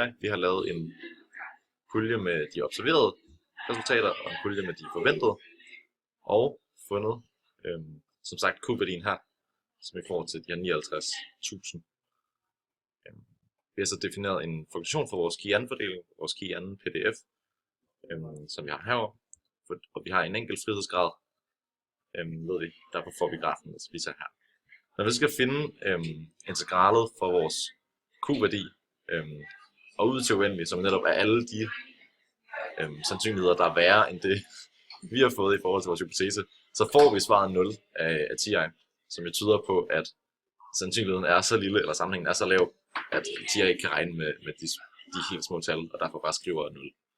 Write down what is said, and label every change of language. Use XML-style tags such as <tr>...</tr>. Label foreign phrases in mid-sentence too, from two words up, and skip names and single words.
<da>Vi har lavet en pulje med de observerede resultater og en pulje med de forventede, og fundet, som sagt, Q-værdien her, som vi får til de her 59.000. Vi har så defineret en funktion for vores key-and-fordeling, vores key-and-PDF, som vi har herovre, og vi har en enkelt frihedsgrad, ved vi, derfor får vi grafen, hvis vi ser her. Når vi skal finde integralet for vores Q-værdi, og ud til uendeligt, som netop er alle de sandsynligheder, der er værre end det, vi har fået i forhold til vores hypotese, så får vi svaret 0 af TI, som jo tyder på, at sandsynligheden er så lille, eller sammenhængen er så lav, at TI ikke kan regne med de helt små tal, og derfor bare skriver 0.</da>